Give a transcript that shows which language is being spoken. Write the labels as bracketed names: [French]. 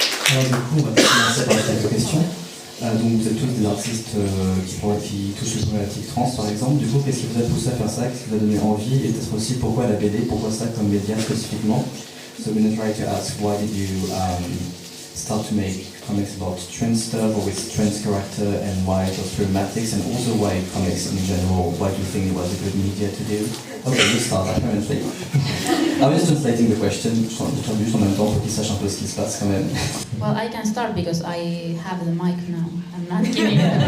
[French] Alors du coup, on va commencer par quelques questions. Donc vous êtes tous des artistes qui touchent les problématiques trans par exemple. Du coup, qu'est-ce qui vous a poussé à faire ça? Qu'est-ce qui vous a donné envie? Et peut-être aussi pourquoi la BD? Pourquoi ça comme média spécifiquement? [English] So we're going to try to ask why did you start to make comics about trans stuff or with trans character, and why those problematics, and also why comics in general? Why do you think it was a good media to do? Okay, you start apparently. I was translating the question. [French] Je traduis en même temps pour qu'ils sachent un peu ce qui se passe quand même. [English] Well, I can start because I have the mic now. I'm not kidding.